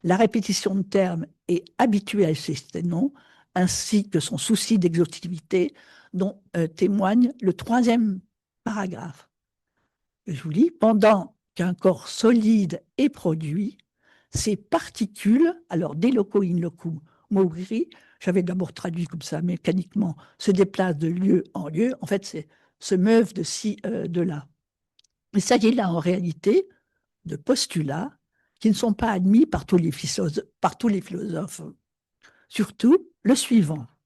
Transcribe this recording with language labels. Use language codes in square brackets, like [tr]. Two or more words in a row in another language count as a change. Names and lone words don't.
[fr] La répétition de termes est habituelle chez Sténon, ainsi que son souci d'exhaustivité, dont témoigne le troisième paragraphe. Je vous lis, pendant qu'un corps solide est produit, ces particules, alors des [la] loco in loco moviri, [fr] j'avais d'abord traduit comme ça mécaniquement, se déplacent de lieu en lieu, en fait, c'est se meuvent de ci, de là. Il s'agit là en réalité de postulats qui ne sont pas admis par tous les philosophes. Surtout le suivant.